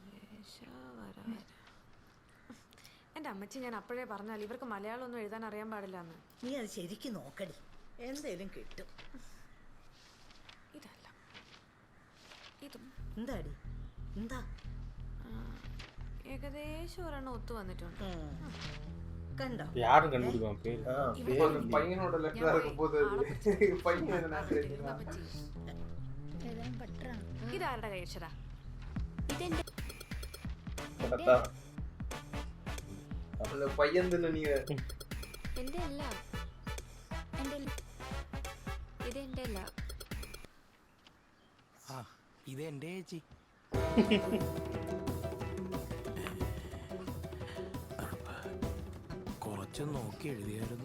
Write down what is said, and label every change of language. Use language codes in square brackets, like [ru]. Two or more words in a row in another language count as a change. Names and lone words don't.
[ml] എന്റെ അമ്മച്ചി ഞാൻ അപ്പോഴേ പറഞ്ഞാൽ ഇവർക്ക് മലയാളം ഒന്നും എഴുതാൻ അറിയാൻ പാടില്ല എന്ന്. നീ അത് ശരിക്കും നോക്കടി, എന്തേലും കിട്ടും. ഇതല്ല ഇതും. എന്താടി? എന്താ? ഏകദേശം ഒരെണ്ണം ഒത്തു വന്നിട്ടുണ്ട്. കണ്ടോ? [ta] யாரும் கண்டுபிடிப்பான் பேர். பையனோட லெட்டரா இருக்கும் போது பையன் [ml] ഇതാരുടെ കൈയക്ഷരാ? [ta] அந்த பையன் தான நீ? [ml] എന്റെ അല്ല. ഇത് എന്റെ അല്ല. ഇത് എന്റെ ചേച്ചി. കുറച്ച് നോക്കി എഴുതിയായിരുന്നു.